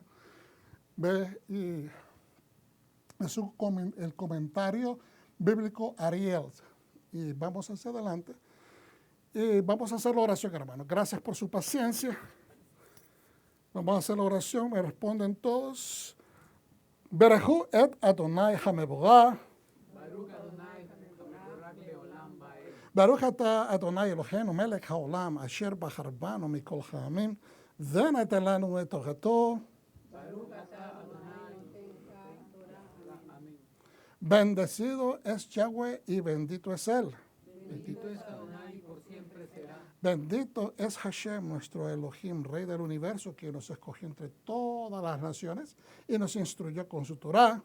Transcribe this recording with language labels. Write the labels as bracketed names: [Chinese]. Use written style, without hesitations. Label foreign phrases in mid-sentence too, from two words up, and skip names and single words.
[Spanish] ¿Ves? Y es el comentario bíblico Ariel. Y vamos hacia adelante. Y vamos a hacer la oración, hermanos. Gracias por su paciencia. Vamos a hacer la oración. Me responden todos. [Hebrew] ברכו את אדוני המבורך. ברוך אתה אדוני אלוהינו מלך העולם אשר בחר בנו מכל העמים ונתן לנו את תורתו. [Spanish] Bendecido es Yahweh y bendito es Él. Bendito es Adonai y por siempre será. Bendito es Hashem, nuestro Elohim, Rey del universo, que nos escogió entre todas las naciones y nos instruyó con su Torah.